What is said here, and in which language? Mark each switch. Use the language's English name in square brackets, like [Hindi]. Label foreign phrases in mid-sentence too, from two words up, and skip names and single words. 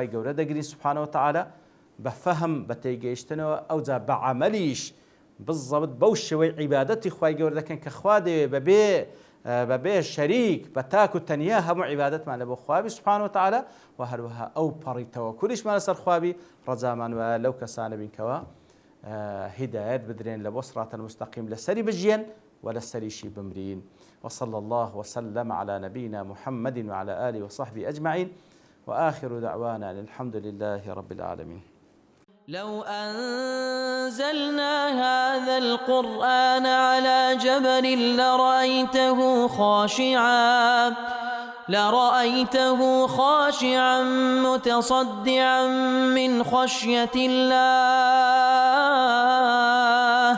[Central Kurdish] گەورە دەگرین [Arabic] سوبحانەوە وتەعالە [Central Kurdish] بە فەهم بە تێگەیشتنەوە ئەوجا بە عەمەلیش بالضبط بەو شێوەی عیبادەتی خوای گەورە دەکەن کە خوا دەوێ بەبێ شەریک بە تاک و تەنیا هەموو عیبادەتمان لە بۆ خوابی [Arabic] سوبحانەوە وتەعالە [Central Kurdish] و هەروەها ئەو پەڕی تەوەکولیشمان لەسەر خوابی ڕەجامان وایە لەو کەسانە بین کەوا هیدایەت بدرێن لە بۆ [Arabic] سڕاتە المستەقیم [Central Kurdish] لەسەری بژیان ولسه لي شي بمرين. [Arabic] وصلى الله وسلم على نبينا محمد وعلى آله وصحبه أجمعين، وآخر دعوانا الحمد لله رب العالمين. لو أنزلنا هذا القرآن على جبل لرأيته خاشعا متصدعا من خشية الله.